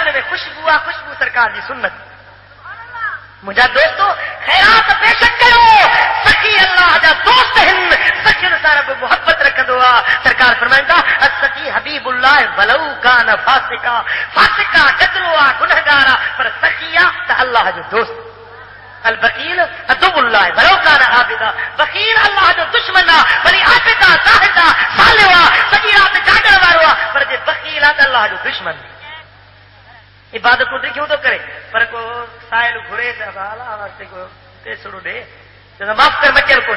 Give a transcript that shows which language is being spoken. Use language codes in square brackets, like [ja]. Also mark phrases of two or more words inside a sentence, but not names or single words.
[sd] हुन में ख़ुशबू आहे, ख़ुशबू सरकार जी सुन्नत। मुंहिंजा दोस्तो ख़ैरात बेशक कयो, सखी अल्लाह जा दोस्त आहिनि, सखियुनि सां रब मुहबत रखंदो आहे। सरकार फरमाईंदा [ar] السخي حبيب الله ولو كان فاسقا. [sd] फासिका गदलो आहे, गुनहगार आहे, पर सखी आहे त अल्लाह जो दोस्त। [ar] البخيل عدو الله ولو كان عابدا. [sd] बकील अल्लाह जो दुश्मन आहे, वरी आबिदा ज़ाहिद आहे, सालिह आहे, सॼी राति जागण वारो आहे, पर जे बकील आहे त अल्लाह जो दुश्मन। इबादतूं ॾिठियूं थो करे, पर को साइल घुरे त अला वास्ते को पैसो ॾे त माफ़ कर मचियल कोन्हे।